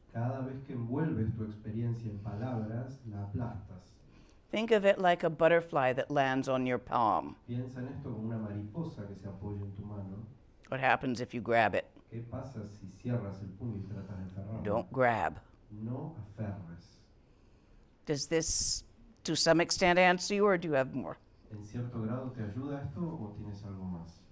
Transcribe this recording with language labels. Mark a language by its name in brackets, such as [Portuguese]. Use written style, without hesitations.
[Spanish] Cada vez que envuelves tu experiencia en palabras, la aplastas. [English] Think of it like a butterfly that lands on your palm. [Spanish] Piensa en esto como una mariposa que se apoya en tu mano. [English] What happens if you grab it? [Spanish] ¿Qué pasa si cierras el puño y tratas de aferrarlo? [English] Don't grab. [Spanish] No aferres. [English] Does this, to some extent, answer you, or do you have more? [Spanish] ¿En cierto grado te ayuda esto o tienes algo más?